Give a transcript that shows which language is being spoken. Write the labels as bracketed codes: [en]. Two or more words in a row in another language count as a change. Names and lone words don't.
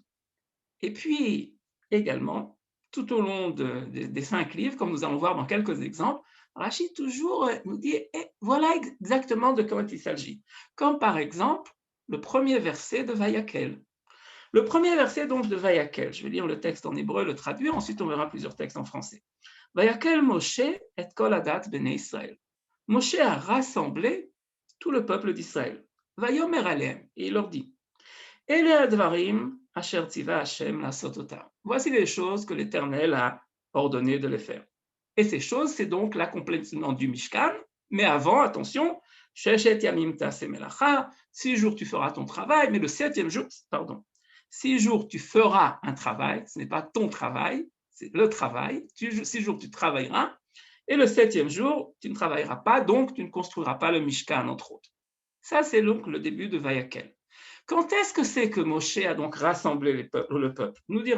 [fr] Et puis, également, tout au long des 5 livres, comme nous allons voir dans quelques exemples, Rachid toujours nous dit voilà exactement de quoi il s'agit. Comme par exemple, le premier verset de Vayakel. Le premier verset donc de Vayakel, je vais lire le texte en hébreu, le traduire, ensuite on verra plusieurs textes en français. [he] Vayakel Moshe et kol hadat bnei Israël. [fr] Moshe a rassemblé tout le peuple d'Israël. [he] Vayomer alehem, [fr] et il leur dit [he] Ele advarim asher tziva Hashem lasot otam. [fr] Voici les choses que l'Éternel a ordonné de les faire. Et ces choses, c'est donc l'accomplissement du Mishkan, mais avant, attention, [he] Sheshet yamim ta'aseh melacha, [fr] 6 jours tu feras ton travail, mais le 7e jour, 6 jours tu feras un travail, ce n'est pas ton travail, c'est le travail, 6 jours tu travailleras, et le 7e jour, tu ne travailleras pas, donc tu ne construiras pas le Mishkan, entre autres. Ça, c'est donc le début de Vayakel. Quand est-ce que c'est que Moshe a donc rassemblé le peuple?